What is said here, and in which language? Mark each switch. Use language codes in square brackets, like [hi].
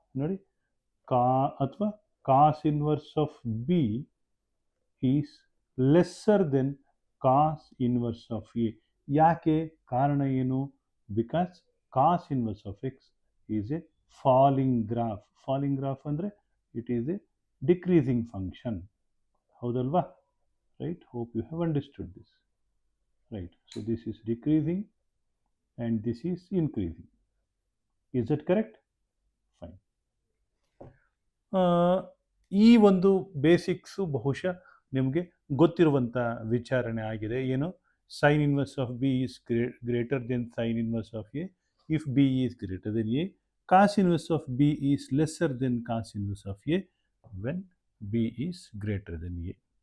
[en] ನೋಡಿ, ಅಥವಾ cos inverse of B is lesser than cos inverse of A. [kn] ಯಾಕೆ? ಕಾರಣ ಏನು? [en] Because cos inverse of X is a falling graph. Falling graph ಅಂದರೆ it is a decreasing function. [kn] ಹೌದಲ್ವಾ? [en] Right? Hope you have understood this. Right, so this is decreasing and this is increasing. Is that correct? Fine. [kn] ಈ ಒಂದು basics ಬಹುಶಃ ನಿಮಗೆ ಗೊತ್ತಿರುವಂಥ ವಿಚಾರಣೆ ಆಗಿದೆ. ಏನು? [en] Sine inverse of B is greater than sine inverse of A if B is greater than A. Cos inverse of B is lesser than cos inverse of A when B is greater than A.